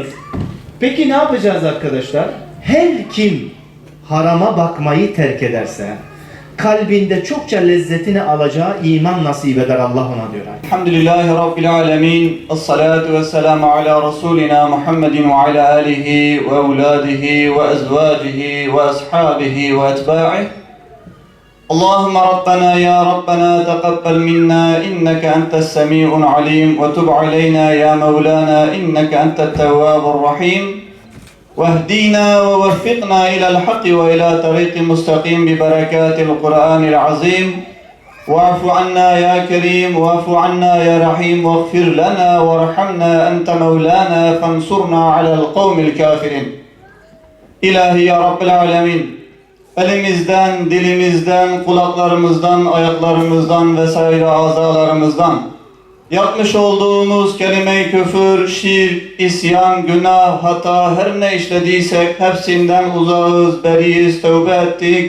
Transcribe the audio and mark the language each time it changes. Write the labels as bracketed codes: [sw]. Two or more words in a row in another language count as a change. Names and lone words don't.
[tr] Peki ne yapacağız arkadaşlar? Her kim harama bakmayı terk ederse kalbinde çokça lezzetini alacağı iman nasip eder Allah ona diyor. [ar] الحمد لله رب العالمين. والصلاة والسلام على رسولنا محمد وعلى آله وأولاده وأزواجه وأصحابه وأتباعه. اللهم ربنا يا ربنا تقبل منا إنك أنت السميع العليم وتب علينا يا مولانا إنك أنت التواب الرحيم واهدينا ووفقنا إلى الحق وإلى طريق مستقيم ببركات القرآن العظيم واعف عنا يا كريم واعف عنا يا رحيم واغفر لنا وارحمنا أنت مولانا فانصرنا على القوم الكافرين. إلهي يا رب العالمين, [tr] elimizden, dilimizden, kulaklarımızdan, ayaklarımızdan vesaire azalarımızdan yapmış olduğumuz kelime-i küfür, şirk, isyan, günah, hata her ne işlediysek hepsinden uzağız, beriyiz, tövbe ettik.